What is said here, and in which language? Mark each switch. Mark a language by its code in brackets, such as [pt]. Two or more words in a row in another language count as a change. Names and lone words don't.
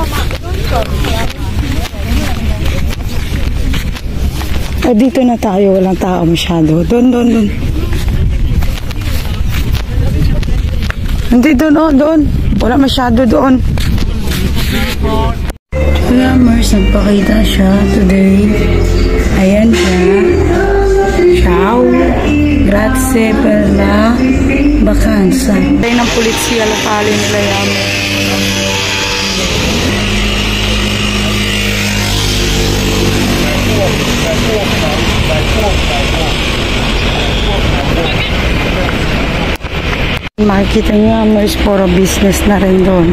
[tl] Dito na tayo, walang tao masyado. Doon. Hindi doon, doon. Wala masyado doon. Yummers, nagpakita siya today. Ayan siya. [it] Ciao. Grazie per la vacanza. [tl] Tayo ng politsya lokale nila Yummers. Makikita niyo, Yummers, puro business na rin doon.